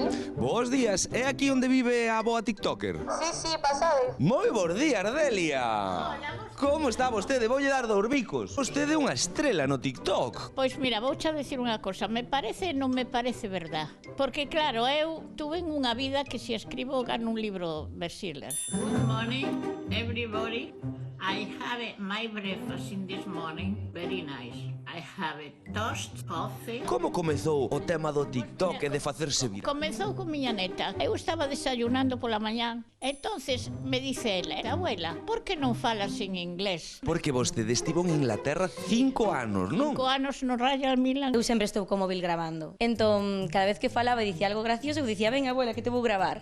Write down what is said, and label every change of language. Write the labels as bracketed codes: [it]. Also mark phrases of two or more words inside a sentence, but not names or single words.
[gl] Bos días, é aquí onde vive a boa tiktoker? Sí, pasade. Moi bons días, Delia. Como está vostede? Voulle dar 2 bicos. Vostede é unha estrela no TikTok. Pois mira, vouche dicir unha cosa, me parece e non me parece verdad. Porque claro, eu tuve unha vida que se escribo gano un libro bestseller. [en] Good morning, everybody. I have my breakfast in this morning, very nice. I have toast, coffee. [gl] Como comezou o tema do TikTok e de facerse viral? Comezou con miña neta. Eu estaba desayunando pola mañán. [es] Entonces me dice [gl] ela, abuela, por que non falas en inglés? Porque vostede estivo en Inglaterra 5 anos, non? 5 anos no Royal Milan. Eu sempre estou co móvil grabando. Entón, cada vez que falaba e dicía algo gracioso, eu dicía, ven, abuela, que te vou gravar.